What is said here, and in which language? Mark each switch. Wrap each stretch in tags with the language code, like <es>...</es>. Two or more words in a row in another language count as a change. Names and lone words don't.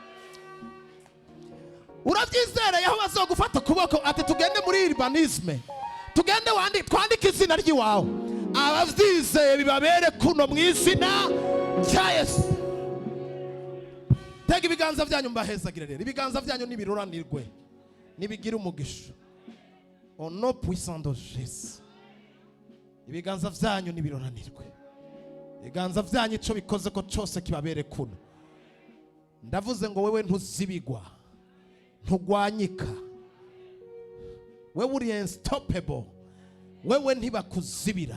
<rn>Uravyizereye aho bazogufata kuboko ati tugende muri urbanisme, tugende twandike izina ry'iwawe. Abavyizeye bibabere kuno mu izina rya Yesu. Tega ibiganza vyanyu mbahezagire rero. Ibiganza vyanyu nibiruranirwe nibigira umugisha.</rn> <fr>Au nom puissant de Jésus.</fr> <rn>Ibiganza vyanyu nibiruranirwe. Ibiganza vyanyu ico bikoze ko cyose kibabere kuno. Ndavuze ngo wewe ntuzibigwa, ntugwanyika, wewe uri unstoppable, wewe ntibakuzibira.</rn>